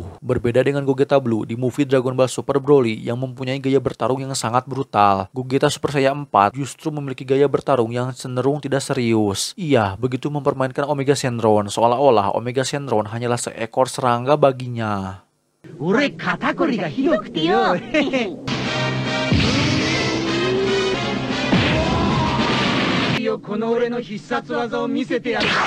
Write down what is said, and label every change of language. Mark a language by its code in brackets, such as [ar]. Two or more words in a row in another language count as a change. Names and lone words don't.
[id] Berbeda dengan Gogeta Blue di movie Dragon Ball Super Broly yang mempunyai gaya bertarung yang sangat brutal, Gogeta Super Saiyan 4 justru memiliki gaya bertarung yang cenderung tidak serius. Ia begitu mempermainkan Omega Shenron seolah-olah Omega Shenron hanyalah seekor serangga baginya. [ja] 俺肩こりがひどくてよこの俺の必殺技を見せてやる